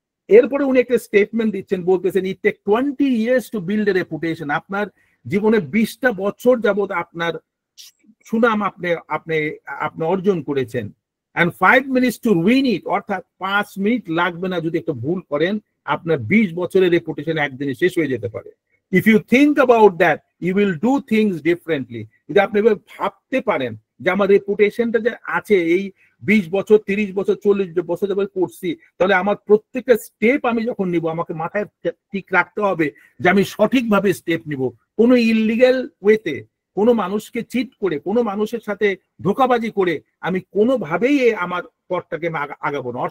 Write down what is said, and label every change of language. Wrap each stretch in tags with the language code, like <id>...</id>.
<bn>এরপরে উনি একটা স্টেটমেন্ট দিচ্ছেন, বলতেছেন</bn> <en>It take 20 years to build a reputation.</en> <bn>আপনার জীবনে 20টা বছর যাবত আপনার সুনাম আপনি আপনি আপনি অর্জন করেছেন,</bn> <en>and 5 minutes to win it,</en> <bn>অর্থাৎ 5 মিনিট লাগবে না যদি একটা ভুল করেন আপনার 20 বছরের রেপুটেশন একদিনে শেষ হয়ে যেতে পারে।</bn> <en>If you think about that, you will do things differently.</en> <bn>যদি আপনি ভাবতে পারেন যে আমার রেপুটেশনটা যে আছে এই 20 বছর 30 বছর 40 বছর যাবত করছি, তাহলে আমার প্রত্যেকটা স্টেপ আমি যখন নিব আমাকে মাথায় ঠিক রাখতে হবে যে আমি সঠিকভাবে স্টেপ নিব, কোনো ইললিগ্যাল ওয়েতে, কোনো মানুষকে চিট করে, কোনো মানুষের সাথে ধোঁকাবাজি করে আমি কোনোভাবেই আমার পথটাকে আগাবো না।</bn>